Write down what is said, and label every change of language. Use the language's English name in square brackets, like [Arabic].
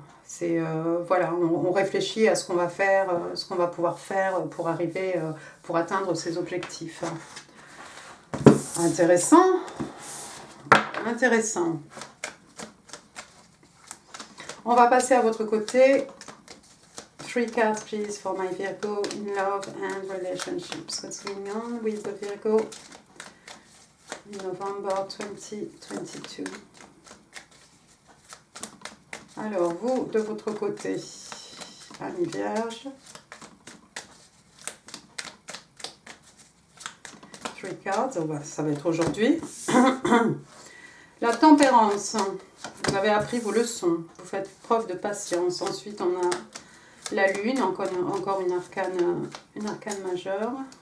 [French] C'est voilà, on réfléchit à ce qu'on va faire, ce qu'on va pouvoir faire pour arriver, pour atteindre ses objectifs. Intéressant. Intéressant. On va passer à votre côté. [English] 3 cards, please, for my Virgo in love and relationships. What's going on with the Virgo in November 2022? [French] Alors, vous, de votre côté, Amis Vierge. [English] 3 cards, [French] ça va être aujourd'hui. La tempérance. Vous avez appris vos leçons. Vous faites preuve de patience. Ensuite, on a la lune, encore une arcane majeure.